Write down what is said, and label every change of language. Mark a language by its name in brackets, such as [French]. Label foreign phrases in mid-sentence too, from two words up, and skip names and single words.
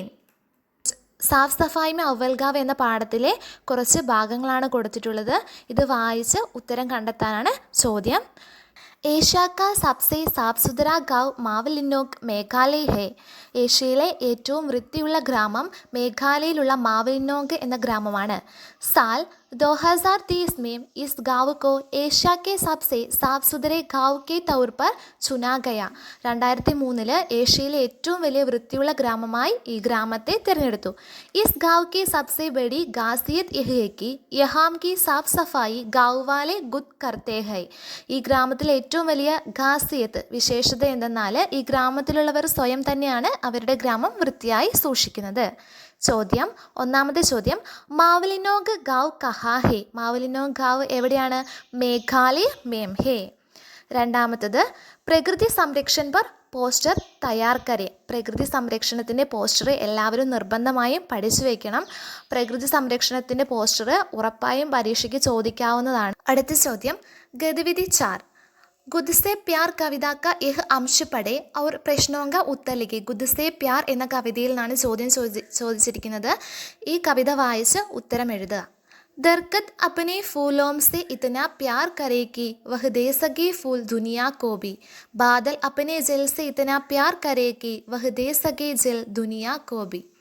[Malayalam] സാഫ് സഫായി മേ അവൽ ഗാവ് എന്ന പാഠത്തിലെ കുറച്ച് ഭാഗങ്ങളാണ് കൊടുത്തിട്ടുള്ളത്. ഇത് വായിച്ച് ഉത്തരം കണ്ടെത്താനാണ് ചോദ്യം. [Hindi] एशिया का सबसे साफ सुथरा गाँव मावलिनोंग मेघालय है. [Malayalam] ഏഷ്യയിലെ ഏറ്റവും വൃത്തിയുള്ള ഗ്രാമം മേഘാലയയിലുള്ള മാവലിനോക് എന്ന ഗ്രാമമാണ്. [Hindi] സാൽ 2030 में इस गाँव को एशिया के सबसे साफ सुथरे गाँव के तौर पर चुना गया. [Malayalam] 2003 ഏഷ്യയിലെ ഏറ്റവും വലിയ വൃത്തിയുള്ള ഗ്രാമമായി ഈ ഗ്രാമത്തെ തിരഞ്ഞെടുത്തു. [Hindi] इस गाँव की सबसे बड़ी खासियत यह है कि यहाँ की साफ सफाई गाँव वाले खुद करते हैं. [Malayalam] ഈ ഗ്രാമത്തിലെ ഏറ്റവും വലിയ ഖാസിയത്ത് വിശേഷത എന്തെന്നാൽ ഈ ഗ്രാമത്തിലുള്ളവർ സ്വയം തന്നെയാണ് അവരുടെ ഗ്രാമം വൃത്തിയായി സൂക്ഷിക്കുന്നത്. ചോദ്യം, ഒന്നാമത്തെ ചോദ്യം, [Hindi] मावलिनोंग गाँव कहाँ है. [Malayalam] മാവലിനോഗ് ഗാവ് എവിടെയാണ്? [Hindi] मेघालय में है. രണ്ടാമത്തത്, प्रकृति संरक्षण पर पोस्टर तैयार करें. [Malayalam] പ്രകൃതി സംരക്ഷണത്തിൻ്റെ പോസ്റ്റർ എല്ലാവരും നിർബന്ധമായും പഠിച്ചു വയ്ക്കണം. പ്രകൃതി സംരക്ഷണത്തിൻ്റെ പോസ്റ്റർ ഉറപ്പായും പരീക്ഷയ്ക്ക് ചോദിക്കാവുന്നതാണ്. അടുത്ത ചോദ്യം, [Hindi] गतिविधि 4. खुद से प्यार कविता का यह अंश पढ़ें और प्रश्नों का उत्तर लिखे. [Malayalam] ഗുദ് സേ പ്യാർ എന്ന കവിതയിൽ നിന്നാണ് ചോദ്യം ചോദിച്ചിരിക്കുന്നത്. ഈ കവിത വായിച്ച് ഉത്തരം എഴുതുക. [Hindi] दरख़्त अपने फूलों से इतना प्यार करे कि वह दे सके फूल दुनिया को भी. बादल अपने जल से इतना प्यार करे कि वह दे सके जल दुनिया को भी.